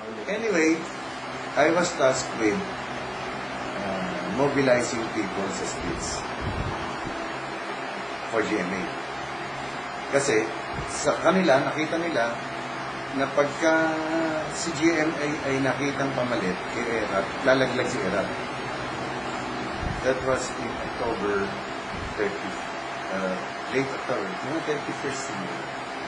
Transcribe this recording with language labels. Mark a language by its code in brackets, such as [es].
[en] Anyway, I was tasked with mobilizing people sa streets for GMA. [tl] Kasi sa kanila, nakita nila na pagka si GMA ay nakitang pamalit kay ERAP, lalaglag si ERAP. [en] That was in October 30th, late October, mga 31st year.